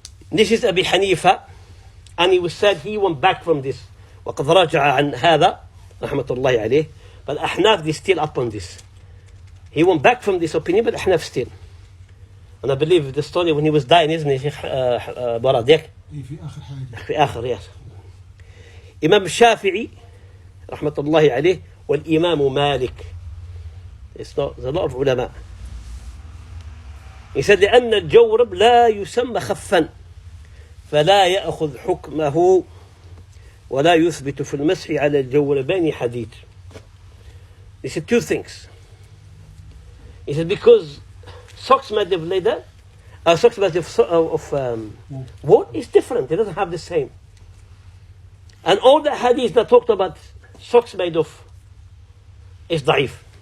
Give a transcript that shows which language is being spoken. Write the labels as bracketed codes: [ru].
[en] This is Abi Hanifa, and he was said he went back from this. [ar] وقد رجع عن هذا رحمة الله عليه. [en] But Ahnaf is still up on this. He went back from this opinion, but Ahnaf still. And I believe the story when he was dying, isn't it, Sheikh Baradek? [ar] في آخر, yes. Imam Shafi'i رحمة الله عليه والإمام مالك. [en] There's a lot of ulama. He said [ar] لأن الجورب لا يسمى خفا فلا يأخذ حكمه ولا يثبت في المسح على الجوربين حديث. [en] He said two things. He said because socks made of leather, socks made of wool is different. It doesn't have the same. And all the hadiths that talked about socks made of is da'if.